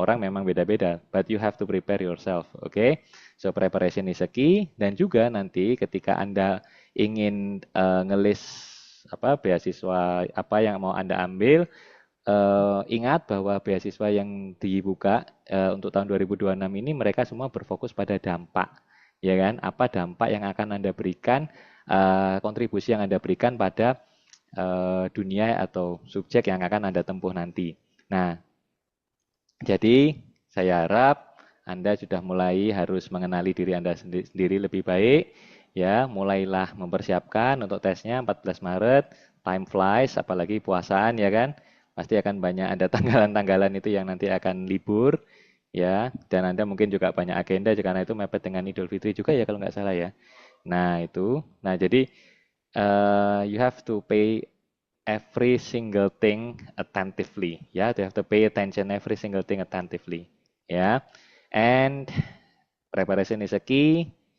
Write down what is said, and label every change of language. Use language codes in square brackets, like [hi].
[id] Orang memang beda-beda, [en] but you have to prepare yourself, oke? Okay? So preparation is a key [id] dan juga nanti ketika Anda ingin ngelis apa beasiswa apa yang mau Anda ambil, ingat bahwa beasiswa yang dibuka untuk tahun 2026 ini mereka semua berfokus pada dampak, ya kan? Apa dampak yang akan Anda berikan, kontribusi yang Anda berikan pada dunia atau subjek yang akan Anda tempuh nanti. Nah, jadi saya harap Anda sudah mulai harus mengenali diri Anda sendiri lebih baik. Ya, mulailah mempersiapkan untuk tesnya 14 Maret, [en] time flies, [id] apalagi puasaan ya kan. Pasti akan banyak ada tanggalan-tanggalan itu yang nanti akan libur ya. Dan Anda mungkin juga banyak agenda karena itu mepet dengan Idul Fitri juga ya kalau nggak salah ya. Nah, itu. Nah, jadi [en] you have to pay every single thing attentively. Yeah, you have to pay attention every single thing attentively. Yeah, and preparation is a key.